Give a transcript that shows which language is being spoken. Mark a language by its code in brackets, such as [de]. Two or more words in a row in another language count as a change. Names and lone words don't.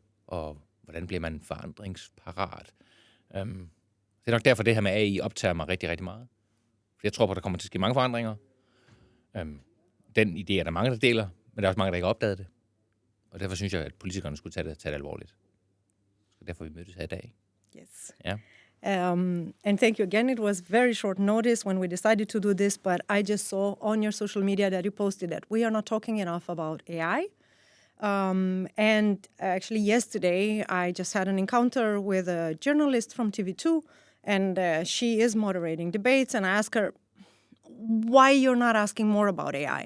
[da] Og hvordan bliver man forandringsparat? Det er nok derfor, det her med AI optager mig rigtig, rigtig meget. For jeg tror på, at der kommer til at ske mange forandringer. Den idé er der mange, der deler, men der er også mange, der ikke har opdaget det. Og derfor synes jeg, at politikerne skulle tage det alvorligt. Så derfor vi mødtes her i dag. [en] Yes. Yeah. And thank you again. It was very short notice when we decided to do this, but I just saw on your social media that you posted that we are not talking enough about AI. And actually yesterday, I just had an encounter with a journalist from TV2, and she is moderating debates, and I asked her, why you're not asking more about AI?